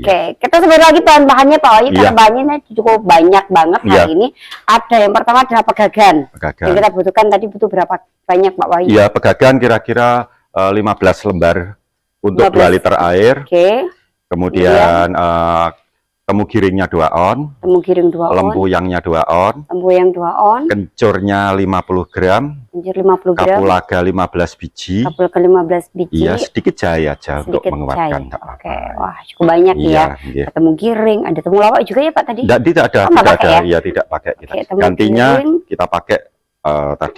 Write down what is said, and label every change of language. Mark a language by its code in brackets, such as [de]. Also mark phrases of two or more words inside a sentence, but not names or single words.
[id] Oke, kita sebut lagi bahan-bahannya Pak Wahyu karena Iya. bahannya cukup banyak banget Iya. hari ini. Ada yang pertama adalah pegagan. Pegagan. Yang kita butuhkan tadi butuh berapa banyak Pak Wahyu? Iya, pegagan kira-kira 15 lembar untuk 2 liter air. Oke, Kemudian temu giringnya 2 on, temu giring 2 on, lempuyangnya 2 on, lempuyang 2 on, kencurnya 50 gram, kencur 50 gram, kapulaga 15 biji. kapulaga 15 biji, Iya, sedikit jahe aja untuk sedikit menguatkan. cair. nggak Oke, apa-apa. wah cukup banyak Iya, ya. iya. Ada temu giring, ada temu lawak juga ya Pak tadi? Tidak ada, Oh, nggak pakai ya? Iya, tidak pakai kita. Oke, temu Gantinya giring. kita pakai tadi